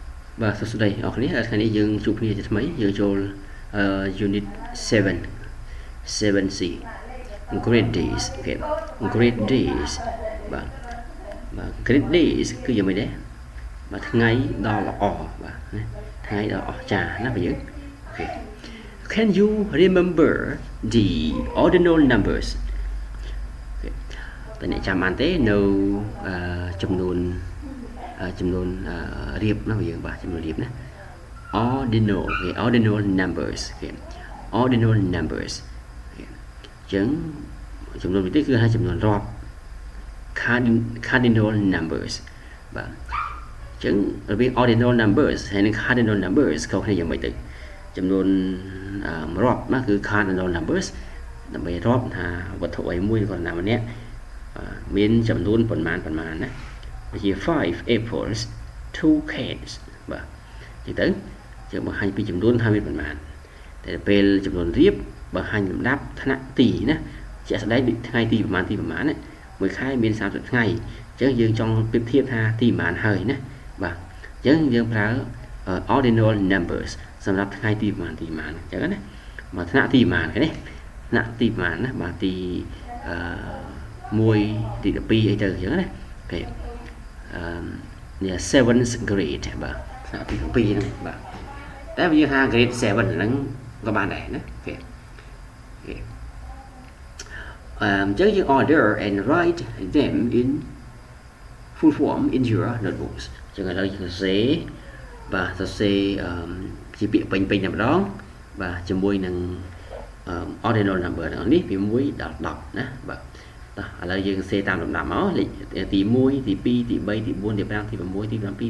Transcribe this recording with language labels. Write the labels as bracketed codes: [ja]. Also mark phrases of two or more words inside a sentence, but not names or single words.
[km] បាទសួស្តីអរគ្នាថ្ងៃនេះយើងជួបគ្នាជាថ្មីយើងចូល [en] unit 7 7C great days [km] អូខេ [en] great days [km] បាទ [en] great days [km] គឺយ៉ាងម៉េចដែរបាទថ្ងៃដ៏ល្អបាទណាថ្ងៃដ៏អស្ចារ្យណាបងយើងអូខេ [en] Can you remember the ordinal numbers [km] តើអ្នកចាំបានទេនៅចំនួន រៀបណាបងយើងបាទចំនួនរៀបណា ordinal គេ [en] ordinal numbers [km] គេ [en] ordinal numbers [km] គេអញ្ចឹងចំនួនវិធីគឺហៅចំនួនរាប់ [en] cardinal numbers [km] បាទអញ្ចឹងរវាង [en] ordinal numbers [km] ហើយនិង cardinal numbers ខុសគ្នាយ៉ាងម៉េចទៅចំនួនរាប់ណាគឺ [en] cardinal numbers [km] ដើម្បីរាប់ថាវត្ថុអីមួយក៏ណាម្នាក់មានចំនួនប៉ុន្មានណា ជា [en] 5 apples 2 cans [km] បាទអញ្ចឹងទៅយើងបង្ហាញពីចំនួនថាមានប៉ុន្មានតែពេលចំនួន រៀបបង្ហាញលំដាប់ថ្នាក់ទីណាជាក់ស្ដែងថ្ងៃទីប្រហែលណាមួយខែមាន30ថ្ងៃអញ្ចឹងយើងចង់ប្រៀបធៀបថាទីប្រហែលហើយណាបាទអញ្ចឹងយើងប្រើ [en] ordinal numbers [km] សម្រាប់ថ្ងៃទីប្រហែលអញ្ចឹងណាមកថ្នាក់ទីប្រហែលគេនេះថ្នាក់ទីប្រហែលណាបាទទី1ទី12អីទៅអញ្ចឹងណាអូខេ [en] 7th grade [km] បាទថ្នាក់ទី12ហ្នឹងបាទតែវាថា grade 7ហ្នឹងក៏បានដែរណាអូខេអ ញ្ចឹងយើង [en] order and write them in full form in your notebooks [km] អញ្ចឹងឥឡូវយើងសរសេរបាទសរសេរជាពាក្យពេញតែម្ដងបាទជាមួយនឹង [en] ordinal number [km] ទាំងនេះពី1ដល់10ណាបាទឥឡូវយើងសរសេរតាមលំដាប់មកលេខទី1ទី2ទី3ទី4ទី5ទី6ទី7ទី8ទី9ទី10